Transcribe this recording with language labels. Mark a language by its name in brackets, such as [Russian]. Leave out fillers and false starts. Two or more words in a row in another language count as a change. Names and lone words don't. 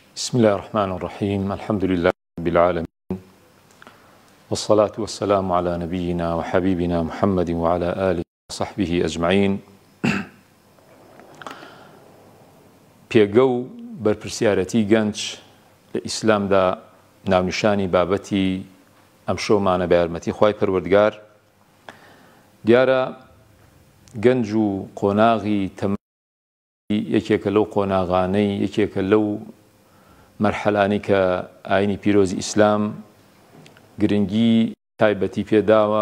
[Arabic] بسم الله الرحمن الرحيم الحمد لله رب العالمين والصلاة والسلام على نبينا وحبيبنا محمد وعلى آله وصحبه أجمعين. [Central Kurdish] پێگە و بەرپرسیارەتی گەنج لە ئیسلامدا ناونیشانی بابەتی ئەم شۆمانە بە یارمەتی خوای پەروەردگار. دیارە گەنج و قۆناغی تەمەنی یەکێکە لەو قۆناغانەی یەکێکە لەو مەرحەلانی کە ئاینی پیرۆزی ئیسلام گرنگی تایبەتی پێداوە.